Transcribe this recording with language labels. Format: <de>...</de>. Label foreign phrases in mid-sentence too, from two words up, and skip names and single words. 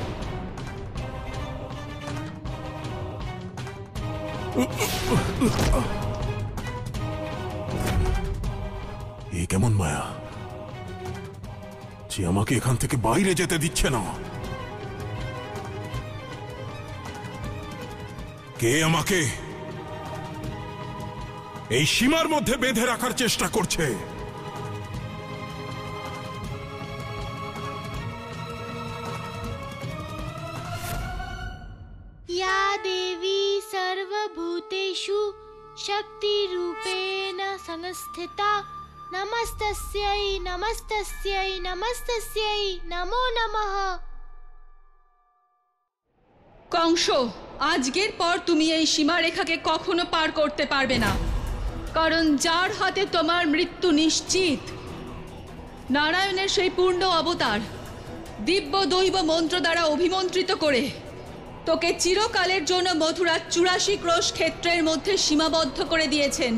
<bn>এ কেমন মায়া যে আমাকে এখান থেকে বাইরে যেতে দিচ্ছে না? কে আমাকে এই সীমার মধ্যে বেঁধে রাখার চেষ্টা করছে?</bn> <sa>या देवी सर्वभूतेषु शक्तिरूपेण संस्थिता नमस्तस्यै नमस्तस्यै नमस्तस्यै नमो नमः।</sa> <bn>কংস, আজকের পর তুমি এই সীমারেখাকে কখনো পার করতে পারবে না, কারণ যার হাতে তোমার মৃত্যু নিশ্চিত, নারায়ণের সেই পূর্ণ অবতার দিব্য দৈব মন্ত্র দ্বারা অভিমন্ত্রিত করে তোকে চিরকালের জন্য মথুরার ৮৪ ক্রোশ ক্ষেত্রের মধ্যে সীমাবদ্ধ করে দিয়েছেন।</bn>